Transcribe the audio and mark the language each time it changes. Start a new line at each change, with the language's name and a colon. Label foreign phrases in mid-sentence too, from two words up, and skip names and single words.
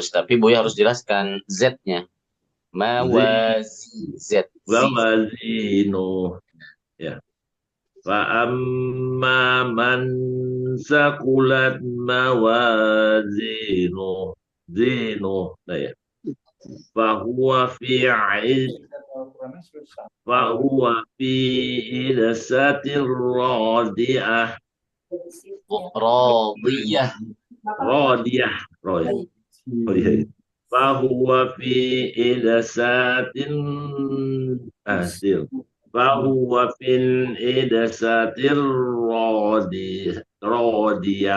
Indonesian: Tapi Buya harus jelaskan Z-nya.
Arabic: Mawazi. Z. Mawazinuh. Ya. فأما من ثقلت موازينه. Zinuh. Nah, ya. فهو في فهو في عيشة راضية. Radiyah. راضية راضية. فهو في عيشة فهو في العيشة راضية.